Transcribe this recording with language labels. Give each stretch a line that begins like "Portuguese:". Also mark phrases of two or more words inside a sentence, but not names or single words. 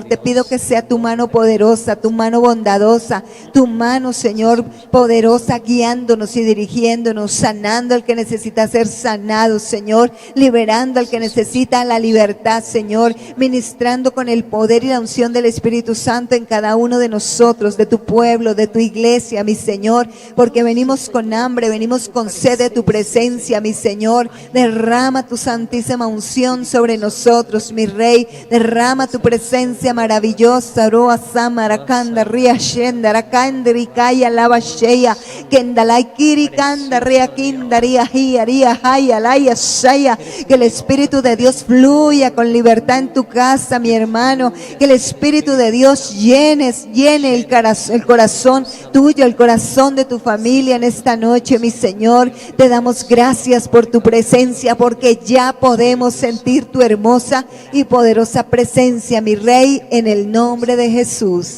Spanish: Te pido que sea tu mano poderosa, tu mano bondadosa, tu mano, Señor, poderosa, guiándonos y dirigiéndonos, sanando al que necesita ser sanado, Señor, liberando al que necesita la libertad, Señor, ministrando con el poder y la unción del Espíritu Santo en cada uno de nosotros, de tu pueblo, de tu iglesia, mi Señor, porque venimos con hambre, venimos con sed de tu presencia, mi Señor. Derrama tu santísima unción sobre nosotros, mi Rey. Derrama tu presencia maravillosa. Roa Samarakanda Ria Shenda Rakandri Kaya Lava Sheya Kendalai Kiri Kanda Shanda, Ria Kinda, Ria Hia, Ria Haya, Laya, Shaya. Que el Espíritu de Dios fluya con libertad en tu casa, mi hermano. Que el Espíritu de Dios llene el corazón tuyo, el corazón de tu familia en esta noche, mi Señor. Te damos gracias por tu presencia, porque ya podemos sentir tu hermosa y poderosa presencia, mi Rey, en el nombre de Jesús.